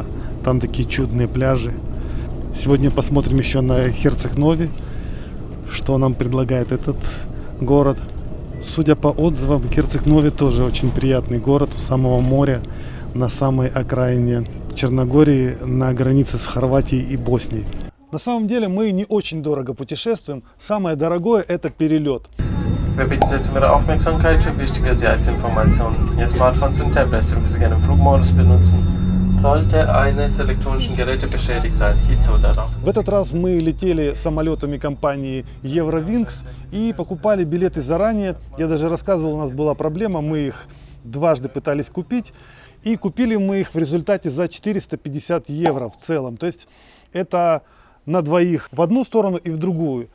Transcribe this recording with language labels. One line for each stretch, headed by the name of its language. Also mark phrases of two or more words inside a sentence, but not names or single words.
Russian: Там такие чудные пляжи. Сегодня посмотрим еще на Herceg-Novi, что нам предлагает этот город. Судя по отзывам, Herceg-Novi тоже очень приятный город у самого моря, на самой окраине Черногории, на границе с Хорватией и Боснией. На самом деле мы не очень дорого путешествуем. Самое дорогое — это перелет.
German: Wir bitten Sie um Ihre Aufmerksamkeit für wichtige Sicherheitsinformationen. Ihr Smartphone sind Tablets, dürfen Sie gerne im Flugmodus benutzen. Sollte eines der elektronischen Geräte beschädigt sein, bitte darauf.
Russian: В этот раз мы летели самолетами компании Eurowings и покупали билеты заранее. Я даже рассказывал, у нас была проблема, мы их дважды пытались купить. И купили мы их в результате за 450 евро в целом. То есть это на двоих в одну сторону и в другую.